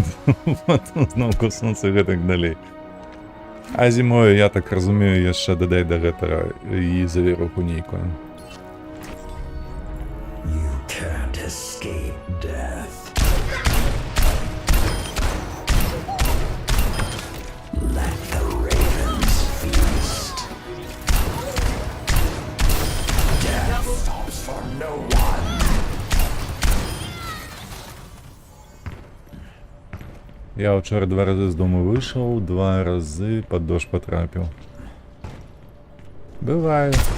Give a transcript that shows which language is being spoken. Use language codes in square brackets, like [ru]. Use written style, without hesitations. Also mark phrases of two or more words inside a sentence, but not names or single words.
[uk] Потім знову сонце і так далі. А зимою, я так розумію, [be] яшчэ дадай до гэтага і завіруху нейкую. [en] You can't escape death. Let the ravens feast. Death stops for no one. [uk] Я вчора 2 рази з дому вийшов, 2 рази під дощ потрапив. Буває.